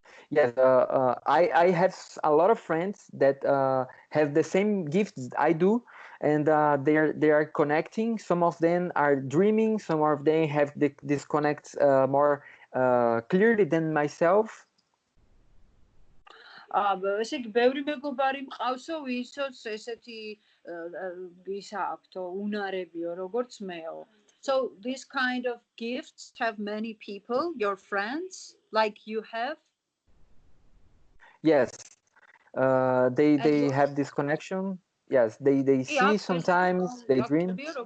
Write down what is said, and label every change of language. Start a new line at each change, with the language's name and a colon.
English: Yes, I have a lot of friends that have the same gifts I do, and they are connecting. Some of them are dreaming. Some of them have this connects more clearly than myself.
Georgian: ესე იგი ბევრი მეგობარი მყავსო, ვისაც ესეთი ისა აქვთო, უნარებიო, როგორც მეო.
English: So this kind of gifts have many people, your friends, like you have? Yes, they have this connection. Yes, they see sometimes, they dream.